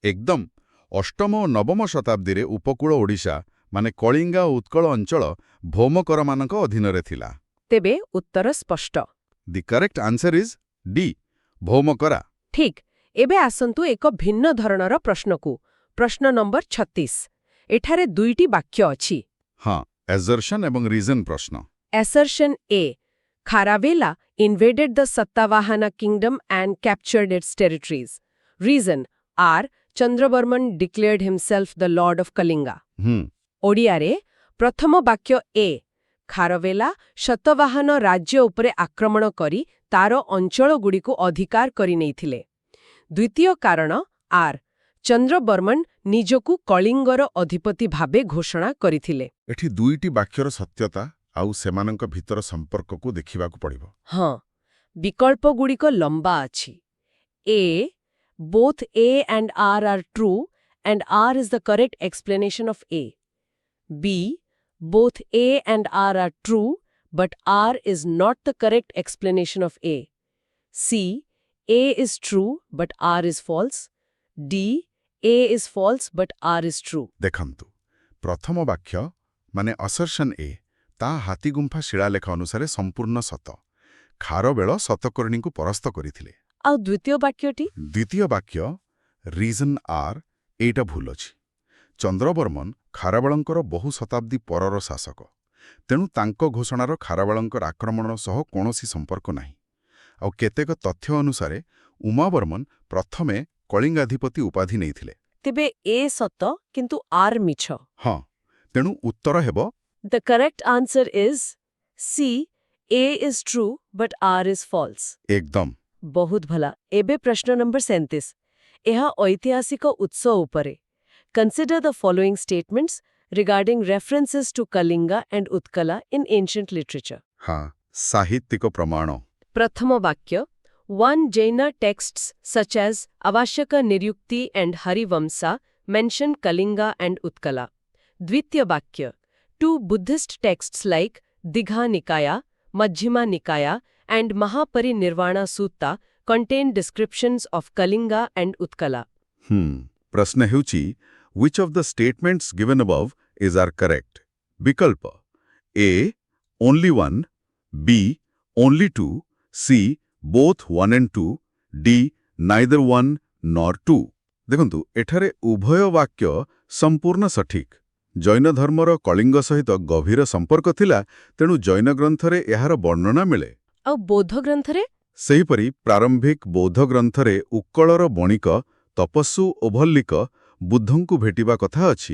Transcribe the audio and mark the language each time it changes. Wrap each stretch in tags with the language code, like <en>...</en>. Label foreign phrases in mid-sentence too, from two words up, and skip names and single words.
<or>ଅଷ୍ଟମ ଓ ନବମ ଶତାବ୍ଦୀରେ ଉପକୂଳ ଓଡ଼ିଶା ମାନେ କଳିଙ୍ଗା ଓ ଉତ୍କଳ ଅଞ୍ଚଳ ଭୌମକରମାନଙ୍କ ଅଧୀନରେ ଥିଲା। ତେବେ ଉତ୍ତର ସ୍ପଷ୍ଟ।</or> <en>The correct answer is D, Bhaumakara.</en> <or>ଠିକ୍। ଏବେ ଆସନ୍ତୁ ଏକ ଭିନ୍ନ ଧରଣର ପ୍ରଶ୍ନକୁ। ପ୍ରଶ୍ନ ନମ୍ବର 36। ଏଠାରେ ଦୁଇଟି ବାକ୍ୟ ଅଛି। ହଁ, ଏଜର୍ସନ୍ ଏବଂ ରିଜନ୍ ପ୍ରଶ୍ନ।</or> <en>Assertion A. Kharavela invaded the Sattavahana kingdom and captured its territories. Reason R. Chandravarman declared himself the lord of Kalinga.</en> <or>ଓଡ଼ିଆରେ ପ୍ରଥମ ବାକ୍ୟ A. ଖାରବେଲା ଶତବାହନ ରାଜ୍ୟ ଉପରେ ଆକ୍ରମଣ କରି ତାର ଅଞ୍ଚଳଗୁଡ଼ିକୁ ଅଧିକାର କରିନେଇଥିଲେ। ଦ୍ୱିତୀୟ କାରଣ R. ଚନ୍ଦ୍ରବର୍ମନ ନିଜକୁ କଳିଙ୍ଗର ଅଧିପତି ଭାବେ ଘୋଷଣା କରିଥିଲେ। ଏଠି ଦୁଇଟି ବାକ୍ୟର ସତ୍ୟତା ଆଉ ସେମାନଙ୍କ ଭିତର ସମ୍ପର୍କକୁ ଦେଖିବାକୁ ପଡ଼ିବ। ହଁ, ବିକଳ୍ପଗୁଡ଼ିକ ଲମ୍ବା ଅଛି। A.</or> <en>Both A and R are true and R is the correct explanation of A. B. Both A and R are true but R is not the correct explanation of A. C. A is true but R is false. D. A is false but R is true.</en> <or>ଦେଖନ୍ତୁ, ପ୍ରଥମ ବାକ୍ୟ ମାନେ</or> <en>assertion A</en> <or>ତା ହାତୀଗୁମ୍ଫା ଶିଳାଲେଖ ଅନୁସାରେ ସମ୍ପୂର୍ଣ୍ଣ ସତ। ଖାରବେଳ ସତକର୍ଣ୍ଣୀଙ୍କୁ ପରାସ୍ତ କରିଥିଲେ। ଆଉ ଦ୍ୱିତୀୟ ବାକ୍ୟଟି? ଦ୍ୱିତୀୟ ବାକ୍ୟ</or> <en>reason R</en> <or>ଏଇଟା ଭୁଲ ଅଛି। ଚନ୍ଦ୍ରବର୍ମନ ଖାରବେଳଙ୍କର ବହୁ ଶତାବ୍ଦୀ ପରର ଶାସକ। ତେଣୁ ତାଙ୍କ ଘୋଷଣାର ଖାରବେଳଙ୍କର ଆକ୍ରମଣ ସହ କୌଣସି ସମ୍ପର୍କ ନାହିଁ। ଆଉ କେତେକ ତଥ୍ୟ ଅନୁସାରେ ଉମାବର୍ମନ ପ୍ରଥମେ କଳିଙ୍ଗାଧିପତି ଉପାଧି ନେଇଥିଲେ। ତେବେ ଏ ସତ କିନ୍ତୁ ଆର୍ ମିଛ। ହଁ, ତେଣୁ ଉତ୍ତର ହେବ</or> <en>The correct answer is C. A is true but R is false.</en> <or>ଏକଦମ। ବହୁତ ଭଲ। ଏବେ ପ୍ରଶ୍ନ ନମ୍ବର 37। ଏହା ଐତିହାସିକ ଉତ୍ସ ଉପରେ।</or> <en>Consider the following statements regarding references to Kalinga and Utkala in ancient literature.</en> <or>ହଁ, ସାହିତ୍ୟିକ ପ୍ରମାଣ। ପ୍ରଥମ ବାକ୍ୟ</or> <en>One Jaina texts such as Avashaka Niryukti and Harivamsa mention Kalinga and Utkala.</en> <or>ଦ୍ୱିତୀୟ ବାକ୍ୟ</or> <en>Two Buddhist texts like Digha Nikaya, Majjhima Nikaya and Mahaparinirvana Sutta contain descriptions of Kalinga and Utkala.</en> <or>ପ୍ରଶ୍ନ ହେଉଛି</or> <en>which of the statements given above is are correct? ବିକଳ୍ପ A. Only one, B. Only two, C. Both one and two, D. Neither one nor two.</en> <or>ଦେଖନ୍ତୁ, ଏଠାରେ ଉଭୟ ବାକ୍ୟ ସମ୍ପୂର୍ଣ୍ଣ ସଠିକ୍। ଜୈନ ଧର୍ମର କଳିଙ୍ଗ ସହିତ ଗଭୀର ସମ୍ପର୍କ ଥିଲା, ତେଣୁ ଜୈନ ଗ୍ରନ୍ଥରେ ଏହାର ବର୍ଣ୍ଣନା ମିଳେ। ଆଉ ବୌଦ୍ଧ ଗ୍ରନ୍ଥରେ? ସେହିପରି ପ୍ରାରମ୍ଭିକ ବୌଦ୍ଧ ଗ୍ରନ୍ଥରେ ଉତ୍କଳର ବଣିକ ତପସ୍ୱୁ ଓଭଲ୍ଲିକ ବୁଦ୍ଧଙ୍କୁ ଭେଟିବା କଥା ଅଛି।</or>